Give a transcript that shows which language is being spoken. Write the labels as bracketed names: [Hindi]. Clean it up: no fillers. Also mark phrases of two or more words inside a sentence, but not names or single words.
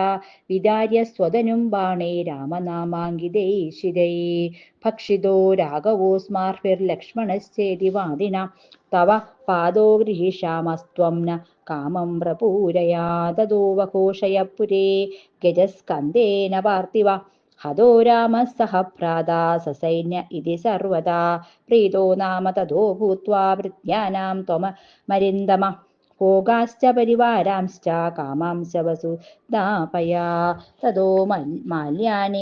[Sanskrit] വിദാര്യ സ്വതനും ബാണൈ രാമനാമാങ്കിതൈ ശിരൈ. ഭക്ഷിതോ രാഘവോസ്മാർഭിർലക്ഷ്മണശ്ചേതി വാദിന. തവ പാദോ ഗൃഹീഷാമസ്ത്വം ന കാമം പ്രപൂരയാ. തതോ വഘോഷയ പുരേ ഗജസ്കന്ദേന പാർത്ഥിവ. हतो रामः सह भ्राता ससैन्य इति सर्वदा प्रीतो नाम ततो भूत्वा वृत्यानां त्वमरिन्दम भोगाश्च परिवारांश्च कामांश्च वसुधापया ततो माल्यानि